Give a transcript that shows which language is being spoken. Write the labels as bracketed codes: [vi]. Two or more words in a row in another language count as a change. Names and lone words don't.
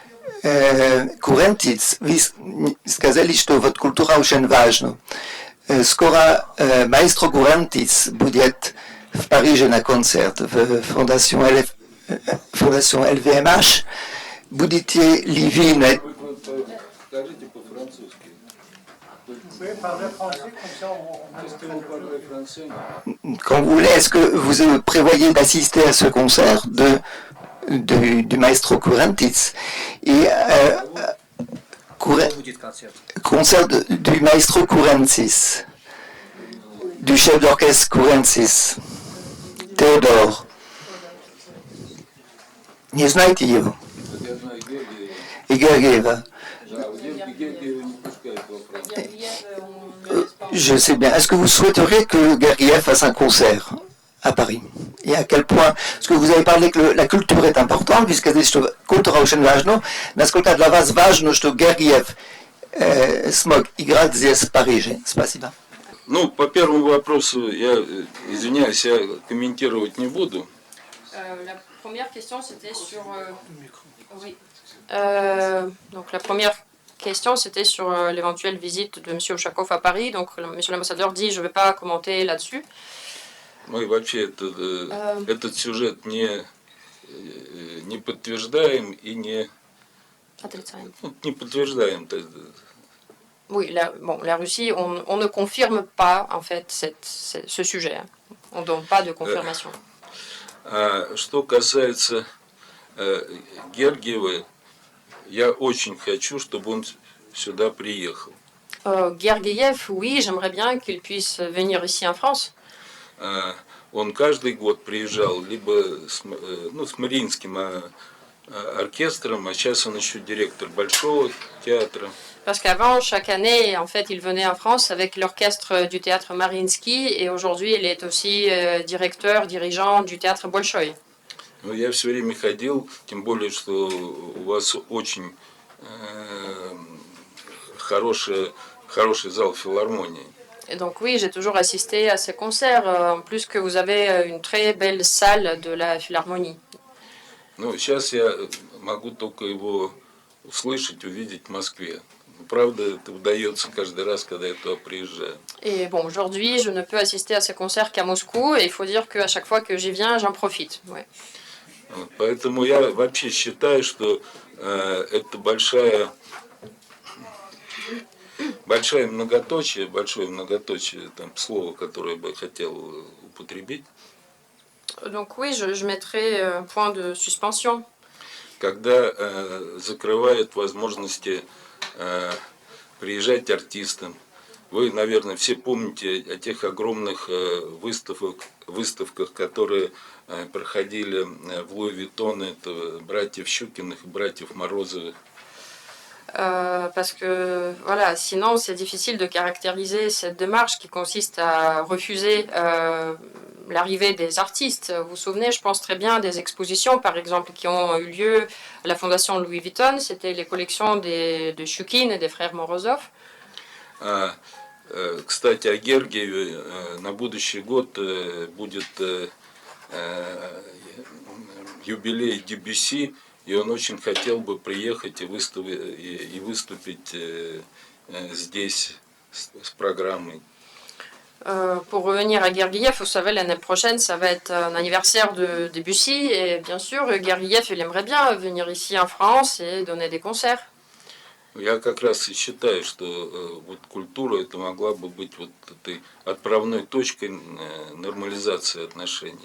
[ru] Курентиц, вы сказали, что вот культура очень важна. Скоро маэстро Курентиц будет в Париже на концерт в Фондation LVMH. Будете ли вы на... Скажите по-французски. [fr] Quand vous voulez, est-ce que vous prévoyez d'assister à ce concert du maestro Kourentis et concert du maestro Kourentis, du chef d'orchestre Kourentis, Théodore. [ru] Nie знаете его? И Гергиева. [fr] Je sais bien. Est-ce que vous souhaiteriez que Gergiev fasse un concert à Paris? Et à quel point? Parce que vous avez parlé que la culture est importante, puisque [ru] культура очень важна. Насколько для вас важно, что Гергиев смог играть здесь в Париже? Спасибо. Ну, по первому вопросу, я извиняюсь, я комментировать не буду. [fr] La première question, c'était sur... oui. Donc la première question, c'était sur l'éventuelle visite de M. Ushakov à Paris. Donc, M. l'ambassadeur dit, je ne vais pas commenter là-dessus. [ru] Мы вообще этот сюжет не подтверждаем и не подтверждаем. [fr] Oui, la Russie, on ne confirme pas en fait ce sujet. Hein. On ne donne pas de confirmation. [ru] Что касается Гергиева, я очень хочу, чтобы он сюда приехал. [fr] Gergiev, oui, j'aimerais bien qu'il puisse venir ici en France. [ru] Он каждый год приезжал либо с Мариинским оркестром, а сейчас он еще директор Большого театра. [fr] Parce qu'avant, chaque année, en fait, il venait en France avec l'orchestre du théâtre Mariinsky et aujourd'hui, il est aussi dirigeant du théâtre Bolchoï. [ru] Но я все время ходил, тем более, что у вас очень хороший зал филармонии. [fr] Et donc oui, j'ai toujours assisté à ces concerts, en plus que vous avez une très belle salle de la Philharmonie. [ru] Ну, сейчас я могу только его услышать, увидеть в Москве. Правда, это удается каждый раз, когда я туда приезжаю. [fr] Et bon, aujourd'hui, je ne peux assister à ces concerts qu'à Moscou, et il faut dire qu'à chaque fois que j'y viens, j'en profite. Ouais. [ru] Поэтому я вообще считаю, что это большое многоточие, там слово, которое бы я хотел употребить. [fr] Donc oui, je mettrai un point de suspension. [ru] Когда закрывают возможности приезжать артистам. Вы, наверное, все помните о тех огромных выставках, которые проходили в Луи-Виттон, это братьев Щукиных и братьев Морозовых. [fr] Parce que voilà, sinon c'est difficile de caractériser cette démarche qui consiste à refuser l'arrivée des artistes. Vous vous souvenez, je pense très bien des expositions, par exemple, qui ont eu lieu à la Fondation Louis Vuitton. C'était les collections de Щукин et des frères Morozov. [ru] Кстати, о Гергиеве на будущий год будет юбилей Дебюсси, и он очень хотел бы приехать и выступить здесь с программой. [fr] Pour revenir à Gergiev, vous savez, l'année prochaine, ça va être un anniversaire de Debussy, et bien sûr, Gergiev, il aimerait bien venir ici en France et donner des concerts. [ru] Я как раз и считаю, что вот культура это могла бы быть вот этой отправной точкой нормализации отношений.